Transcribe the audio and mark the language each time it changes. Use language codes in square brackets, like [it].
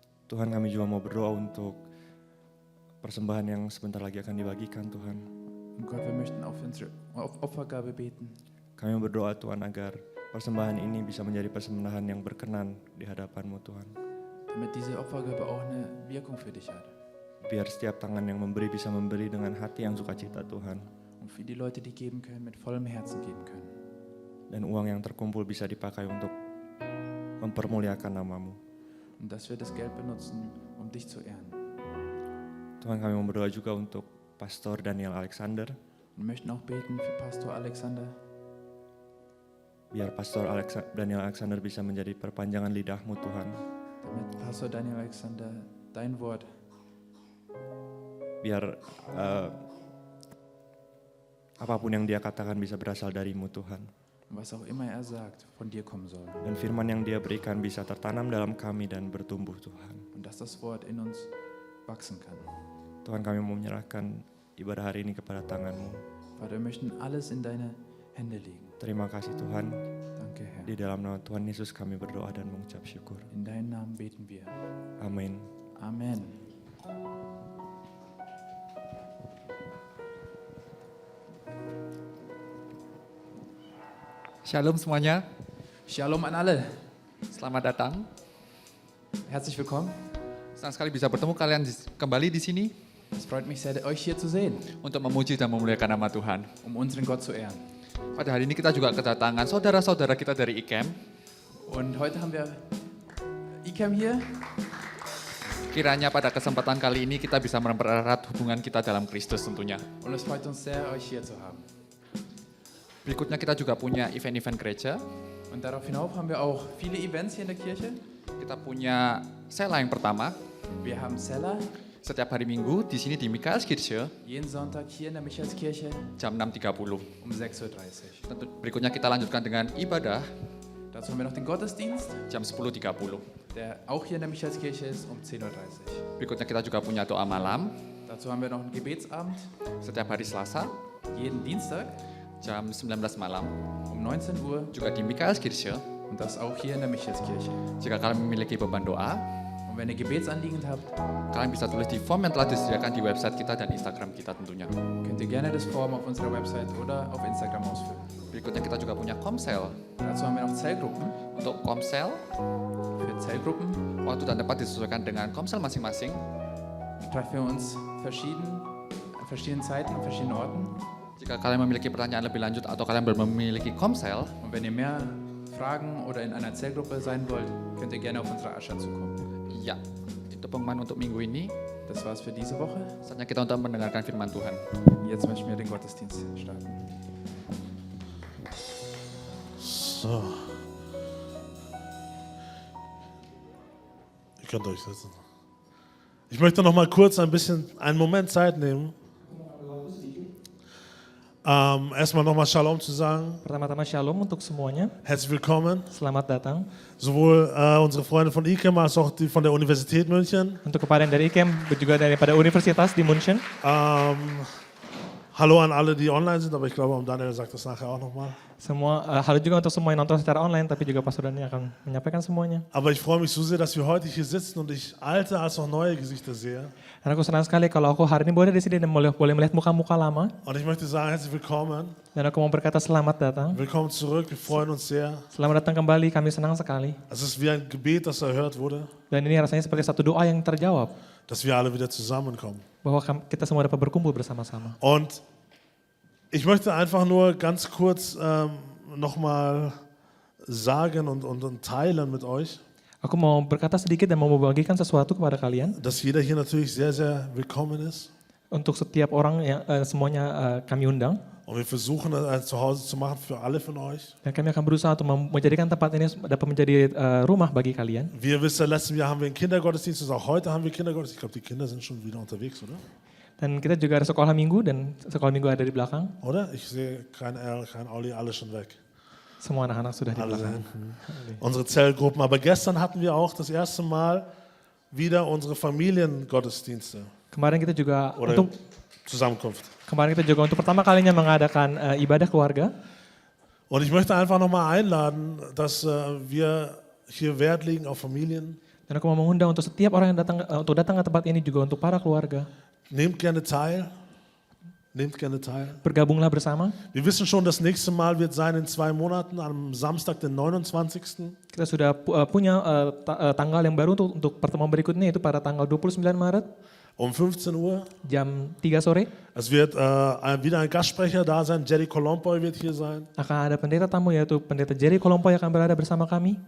[id] Tuhan, kami juga mau berdoa untuk persembahan yang sebentar lagi akan dibagikan Tuhan. [de] Und Gott, wir möchten auch für unsere Opfergabe beten. [id] Kami berdoa Tuhan agar persembahan ini bisa menjadi persembahan yang berkenan di hadapan-Mu Tuhan. [de] Damit diese Opfergabe auch eine Wirkung für dich hat. [id] Biar setiap tangan yang memberi bisa memberi dengan hati yang sukacita Tuhan. [de] Und für die Leute, die geben können, mit vollem Herzen geben können. [id] Dan uang yang terkumpul bisa dipakai untuk mempermuliakan nama-Mu. [de] Und dass wir das Geld benutzen, um dich zu ehren. [id] Tuhan, kami mau berdoa juga untuk Pastor Daniel Alexander. [de] Und möchten auch beten für Pastor Alexander, [id] Biar Pastor Daniel Alexander bisa menjadi perpanjangan lidah-Mu Tuhan. [de] damit Pastor Daniel Alexander dein Wort, [id] Biar apapun yang dia katakan bisa berasal dari-Mu Tuhan. [de] was auch immer er sagt, von dir kommen soll. [id] Dan firman yang dia berikan bisa tertanam dalam kami dan bertumbuh Tuhan. [de] Und dass das Wort in uns wachsen kann. [id] Tuhan, kami mau menyerahkan ibadah hari ini kepada tangan-Mu. [de] Vater, wir möchten alles in deine Hände legen. [id] Terima kasih Tuhan. [de] Danke, Herr. [id] Di dalam nama Tuhan Yesus kami berdoa dan mengucap syukur. [de] In deinen Namen beten wir. [id] Amin. [de] Amen. [id] Shalom semuanya, [de] Shalom an alle. [id] selamat datang. [de] Herzlich willkommen. [id] Senang sekali bisa bertemu kalian kembali di sini [de] Es freut mich sehr, euch hier zu sehen, [id] untuk memuji dan memuliakan nama Tuhan. [de] unseren Gott zu ehren. [id] Pada hari ini kita juga kedatangan saudara-saudara kita dari ICAM. [de] Und heute haben wir ICAM hier. [id] Kiranya pada kesempatan kali ini kita bisa mempererat hubungan kita dalam Kristus tentunya. [de] Und es freut uns sehr, euch hier zu haben. [id] Berikutnya kita juga punya event-event gereja. [de] Und darauf hinauf haben wir auch viele Events hier in der Kirche. [id] Kita punya sela yang pertama, [de] Wir haben Seller, [id] setiap hari Minggu di sini di Michaelskirche [de] jeden Sonntag hier in der Michaelskirche [id] jam 6.30. [de] um 6.30 Uhr. [id] Tentu berikutnya kita lanjutkan dengan ibadah [de] Dazu haben wir noch den Gottesdienst, [id] jam 10.30. [de] der auch hier in der Michaelskirche ist um 10.30 Uhr. [id] Berikutnya kita juga punya doa malam [de] Dazu haben wir noch einen Gebetsabend, [id] setiap hari Selasa [de] jeden Dienstag [id] jam 19 malam. [de] um 19 Uhr [id] Juga di Michaelskirche. [de] und das auch hier in der Michaelskirche. [id] Jika kalian memiliki beban doa, [de] Und wenn ihr Gebetsanliegen habt, [id] kalian bisa tulis di form yang telah disediakan di website kita dan Instagram kita tentunya. [de] könnt ihr gerne das Form auf unserer Website oder auf Instagram ausfüllen. [id] Berikutnya kita juga punya komsel. [de] Dazu haben wir noch Zellgruppen. [id] Untuk komsel, [de] Für Zellgruppen [id] waktu dan tempat disesuaikan dengan komsel masing-masing. [de] treffen wir uns an verschiedenen Zeiten, an verschiedenen Orten. [id] Jika kalian memiliki pertanyaan lebih lanjut atau kalian belum memiliki komsel, [de] Und wenn ihr mehr Fragen oder in einer Zellgruppe sein wollt, könnt ihr gerne auf unsere Ascha zukommen. [id] ya, itu pengumuman untuk minggu ini. [de] Das war's für diese Woche. [id] Saatnya kita untuk mendengarkan firman Tuhan. [de] Jetzt möchten wir den Gottesdienst starten. So. Ihr könnt euch setzen. Ich möchte noch mal kurz einen Moment Zeit nehmen. Erstmal nochmal Shalom zu sagen. [id] Pertama-tama shalom untuk semuanya. [de] Herzlich willkommen. [id] Selamat datang. [de] Sowohl unsere Freunde von ICAM als auch die von der Universität München. [id] Untuk kepada yang dari ICAM, juga daripada Universitas di München. [de] Hallo an alle, die online sind, aber ich glaube, Daniel sagt das nachher auch nochmal. [id] Semua, halo juga untuk semua yang nonton secara online, tapi juga Pastor Dani akan menyampaikan semuanya. [de] Aber ich freue mich so sehr, dass wir heute hier sitzen und ich alte als auch neue Gesichter sehe. [id] Dan aku senang sekali kalau aku hari ini boleh di sini dan boleh melihat muka-muka lama. [de] Und ich möchte sagen, herzlich willkommen. [id] Dan aku mau berkata selamat datang. [de] Willkommen zurück, wir freuen uns sehr. [id] Selamat datang kembali, kami senang sekali. [de] Es ist wie ein Gebet, das erhört wurde, [id] Dan ini rasanya seperti satu doa yang terjawab. [de] dass wir alle wieder zusammenkommen. [id] Bahwa kita semua dapat berkumpul bersama-sama. [de] Und ich möchte einfach nur ganz kurz nochmal sagen und teilen mit euch, [id] Aku mau berkata sedikit dan mau membagikan sesuatu kepada kalian. [de] dass jeder hier natürlich sehr, sehr willkommen ist. [id] Untuk setiap orang yang semuanya kami undang. [de] Und wir versuchen, ein Zuhause zu machen für alle von euch. [id] Dan kami akan berusaha untuk menjadikan tempat ini dapat menjadi rumah bagi kalian. [de] Wie ihr wisst, letzten Jahr haben wir einen Kindergottesdienst und auch heute haben wir Kindergottesdienst. Ich glaube, die Kinder sind schon wieder unterwegs, oder? [id] Dan kita juga ada sekolah minggu dan sekolah minggu ada di belakang. [de] Oder? Ich sehe kein El, kein Olli, alle schon weg. [id] Semua anak-anak sudah di [de] Alle [id] belakang. [de] hinten. Unsere Zellgruppen. Aber gestern hatten wir auch das erste Mal wieder unsere Familiengottesdienste [id] Kemarin kita juga [de] oder [id] untuk [de] Zusammenkunft. [id] untuk pertama kalinya mengadakan ibadah keluarga. [de] Und ich möchte einfach nochmal einladen, dass wir hier Wert legen auf Familien. [id] Dan aku mau mengundang untuk setiap orang yang datang ke tempat ini juga untuk para keluarga. [de] Nehmt gerne teil. Nehmt gerne teil. [id] Bergabunglah bersama. [de] Wir wissen schon, das nächste Mal wird sein in 2 Monaten, am Samstag, den 29. [id] Kita sudah punya tanggal yang baru untuk pertemuan berikutnya, itu pada tanggal 29 Maret [de] Um 15 Uhr. [id] jam 3 sore. [de] Es wird wieder ein Gastsprecher da sein. Jerry Kolompoy wird hier sein. [id] Akan ada pendeta tamu, yaitu pendeta Jerry Kolompoy yang akan berada bersama kami.